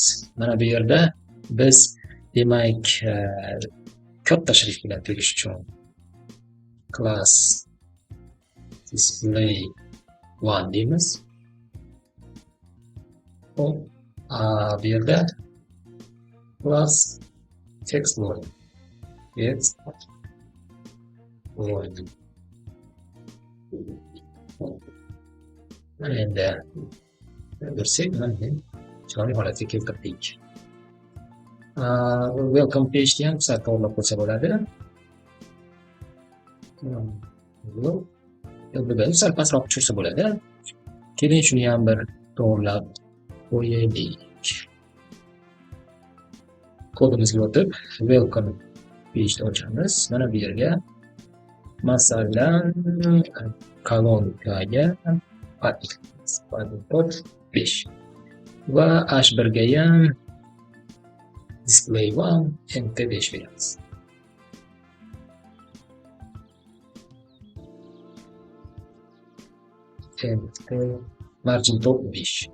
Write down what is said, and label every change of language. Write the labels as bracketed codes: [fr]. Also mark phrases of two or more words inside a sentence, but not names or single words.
[uz] Mana bu yerda biz demak katta shrift bilan tegish uchun [en] class display [uz] 1 deymiz. Hop, bu yerda [en] class text void. Text void. [uz] Endi ko'rsak, mana chiroyli holatga keltirdik. [en] Welcome page [uz] ham sal to'g'rilab qo'ysa bo'ladi. Endi sal pastroq tushirsa bo'ladi. Keling shuni ham bir to'g'rilab qo'yaylik. Kodimizga o'tib, [en] welcome page [uz] ochamiz. Mana bu yerga masalan kolonkaga padding 5 va h1 ga ham display 1 nt 5 beramiz. [en] Nt margin top 5.